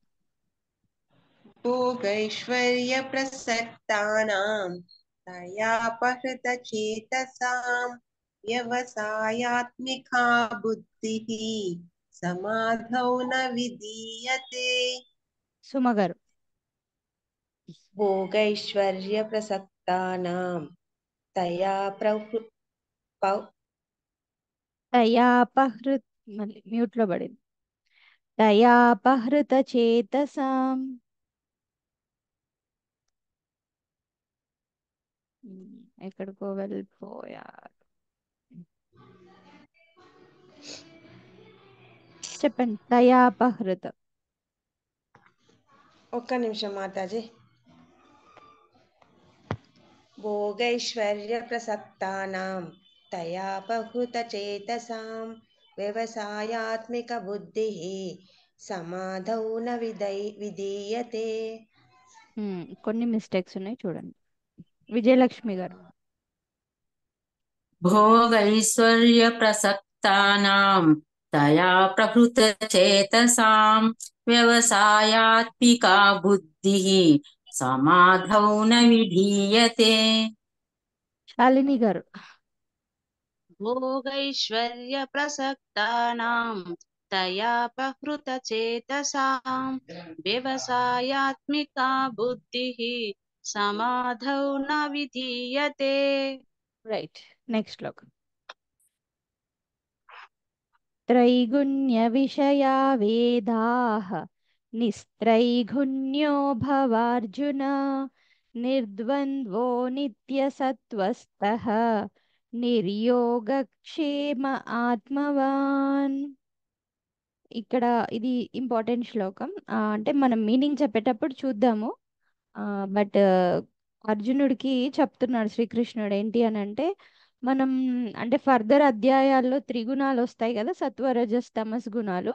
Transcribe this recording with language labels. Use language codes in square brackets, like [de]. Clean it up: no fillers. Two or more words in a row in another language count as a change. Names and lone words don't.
[sa] भोगैश्वर्यप्रसक्तानां तयापहृतचेतसां व्यवसायात्मिका बुद्धिः समाधौ न विधीयते। सुमगर. भोगैश्वर्यप्रसक्तानां [te] तयापहृत म्यूट లో పడింది. तयापहृतचेतसां ఎక్కడికో వెళ్ళిపోయారు. చెప్పండి. [sa] తయాపహృత. [te] ఒక్క నిమిషం మాతాజీ. [sa] भोगैश्वर्यप्रसक्तानां तयापहृतचेतसां व्यवसायात्मिकबुद्धिः समाधौ न विधीयते. [te] కొన్ని మిస్టేక్స్ ఉన్నాయి చూడండి. విజయలక్ష్మి గారు. [sa] भोगैश्वर्यप्रसक्तानां तया प्रहृतचेतसां व्यवसायात्मिका बुद्धिः समाधौ न विधीयते. [te] శాలిని గారు. [sa] भोगैश्वर्यप्रसक्तानां तया प्रहृतचेतसां व्यवसायात्मिका बुद्धिः समाधौ न विधीयते. [te] రైట్. నెక్స్ట్ శ్లోకం. [sa] त्रैगुण्य विषया वेदाः निस्त्रैगुण्यो भवार्जुन निर्द्वन्द्वो नित्यसत्त्वस्थः निर्योगक्षेम ఆత్మవాన్. [te] ఇక్కడ ఇది ఇంపార్టెంట్ శ్లోకం. అంటే మనం మీనింగ్ చెప్పేటప్పుడు చూద్దాము. బట్ అర్జునుడికి చెప్తున్నాడు శ్రీకృష్ణుడు ఏంటి అని అంటే, మనం అంటే ఫర్దర్ అధ్యాయాల్లో త్రిగుణాలు వస్తాయి కదా, సత్వరజస్ తమస్ గుణాలు.